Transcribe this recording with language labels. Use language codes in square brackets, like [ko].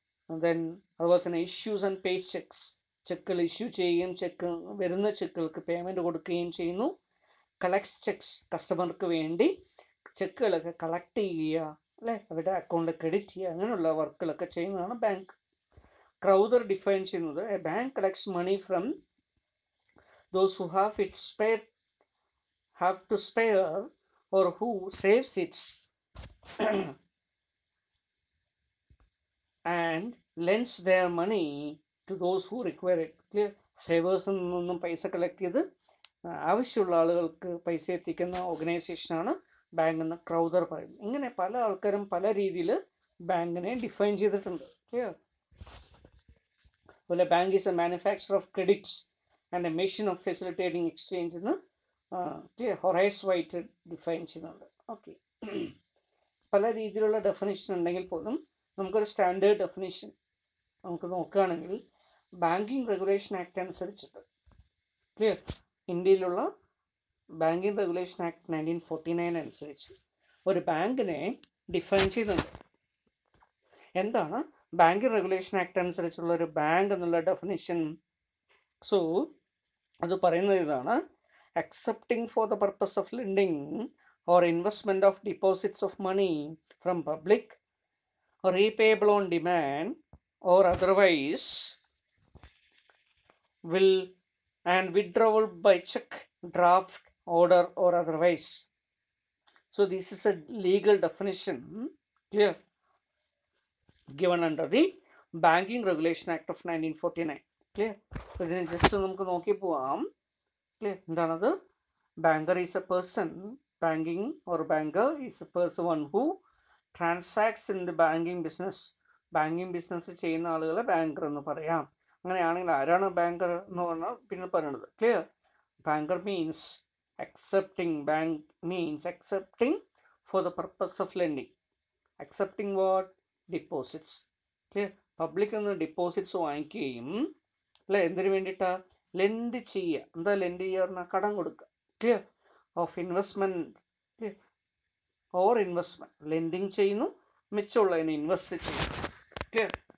[ml] Then അതുപോലെ തന്നെ issues and pay checks, ചെക്കുകൾ issue ചെയ്യുകയും വരുന്ന ചെക്കുകൾക്ക് പേയ്മെൻറ്റ് കൊടുക്കുകയും ചെയ്യുന്നു. കളക്ട്സ് ചെക്സ്, കസ്റ്റമർക്ക് വേണ്ടി ചെക്കുകളൊക്കെ കളക്ട് ചെയ്യുക, അല്ലേ, അവരുടെ അക്കൗണ്ടിൽ ക്രെഡിറ്റ് ചെയ്യുക, അങ്ങനെയുള്ള വർക്കുകളൊക്കെ ചെയ്യുന്നതാണ് ബാങ്ക്. [en] Crowther define ചെയ്യുന്നത് a bank collects money from those who have to spare or who saves it and lends their money to those who require it. Clear? [ml] സേവേഴ്സിൽ നിന്നും പൈസ കളക്ട് ചെയ്ത് ആവശ്യമുള്ള ആളുകൾക്ക് പൈസ എത്തിക്കുന്ന ഓർഗനൈസേഷനാണ് ബാങ്ക് എന്ന് ക്രൗദർ പറയുന്നത്. ഇങ്ങനെ പല ആൾക്കാരും പല രീതിയിൽ ബാങ്കിനെ ഡിഫൈൻ ചെയ്തിട്ടുണ്ട്. ക്ലിയർ? [en] അതുപോലെ bank is a manufacture of credits and a machine of facilitating exchange എന്ന് clear Horace White define ചെയ്യുന്നുണ്ട്. [ml] ഓക്കെ, പല രീതിയിലുള്ള ഡെഫിനേഷൻ ഉണ്ടെങ്കിൽ പോലും നമുക്കൊരു സ്റ്റാൻഡേർഡ് ഡെഫിനേഷൻ നമുക്ക് നോക്കുകയാണെങ്കിൽ ബാങ്കിങ് റെഗുലേഷൻ ആക്ട് അനുസരിച്ചിട്ട്, ക്ലിയർ, ഇന്ത്യയിലുള്ള ബാങ്കിങ് റെഗുലേഷൻ ആക്ട് 1949 അനുസരിച്ച് ഒരു ബാങ്കിനെ ഡിഫൈൻ ചെയ്യുന്നുണ്ട്. എന്താണ് ബാങ്കിങ് റെഗുലേഷൻ ആക്ട് അനുസരിച്ചുള്ള ഒരു ബാങ്ക് എന്നുള്ള ഡെഫിനേഷൻ? സോ അത് പറയുന്നത് ഇതാണ്: [en] accepting for the purpose of lending or investment of deposits of money from public or repayable on demand or otherwise will and withdrawal by check, draft, order or otherwise. So this is a legal definition, clear, given under the Banking Regulation Act of 1949. Clear? [ml] So ഇതിനെ just നമുക്ക് നോക്കി പോവാം. Clear? എന്താണത്? [en] Banker is a person, banking or banker is a person who transacts in the banking business. [ml] Banking business ചെയ്യുന്ന ആളുകളെ banker എന്ന് പറയാം. അങ്ങനെയാണെങ്കിൽ ആരാണ് ബാങ്കർ എന്ന് പറഞ്ഞാൽ പിന്നെ പറയുന്നത്. [en] Clear? Banker means accepting, bank means accepting for the purpose of lending. Accepting what? Deposits. Clear? [ml] പബ്ലിക്കിൽ നിന്ന് ഡിപ്പോസിറ്റ്സ് വാങ്ങിക്കുകയും അല്ലെ എന്തിനു വേണ്ടിയിട്ടാ? ലെൻഡ് ചെയ്യുക. എന്താ ലെൻഡ് ചെയ്യുക പറഞ്ഞാൽ കടം കൊടുക്കുക. Clear? [en] Of investment or investment. [ml] Lending ചെയ്യുന്നു, മിച്ചമുള്ളതിനെ ഇൻവെസ്റ്റ് ചെയ്യുന്നു. ക്ലിയർ?